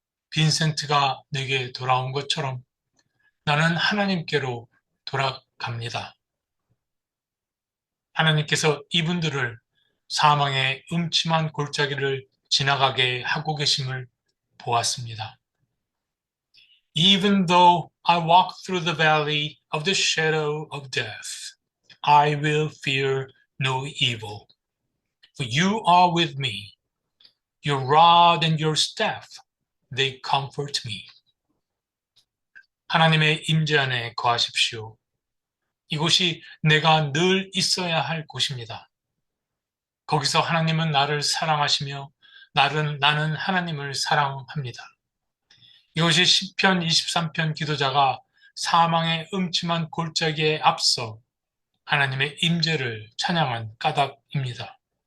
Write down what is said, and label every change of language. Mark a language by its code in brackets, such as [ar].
[ko] 빈센트가 내게 돌아온 것처럼 나는 하나님께로 돌아갑니다. 하나님께서 이분들을 사망의 음침한 골짜기를 지나가게 하고 계심을 보았습니다. [en] Even though I walk through the valley of the shadow of death, I will fear no evil. For you are with me. Your rod and your staff, they comfort me. [ko] 하나님의 임재 안에 거하십시오. 이곳이 내가 늘 있어야 할 곳입니다. 거기서 하나님은 나를 사랑하시며 나는 하나님을 사랑합니다. 이것이 시편 23편 기도자가 사망의 음침한 골짜기에 앞서 하나님의 임재를 찬양한 까닭입니다.